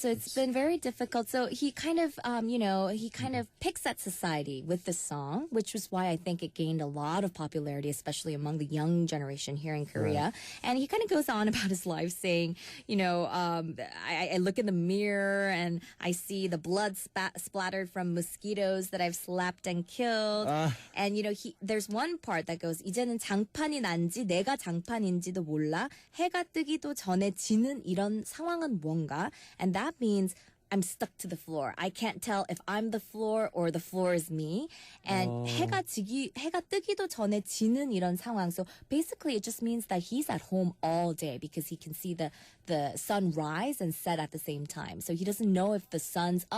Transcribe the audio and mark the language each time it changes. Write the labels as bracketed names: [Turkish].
[English] So it's been very difficult. So he kind of, you know, he kind of picks at society with this song, which was why I think it gained a lot of popularity, especially among the young generation here in Korea. And he kind of goes on about his life, saying, you know, I look in the mirror and I see the blood splattered from mosquitoes that I've slapped and killed. And you know, there's one part that goes [Korean] goes, 이제는 장판이 난지 내가 장판인지도 몰라. 해가 뜨기도 전에 지는 이런 상황은 뭔가? [English] And that means I'm stuck to the floor. I can't tell if I'm the floor or the floor is me. [Korean] And 해가 뜨기도 전에 지는 이런 상황. [English] So basically it just means that he's at home all day because he can see the sun rise and set at the same time. So he doesn't know if the sun's up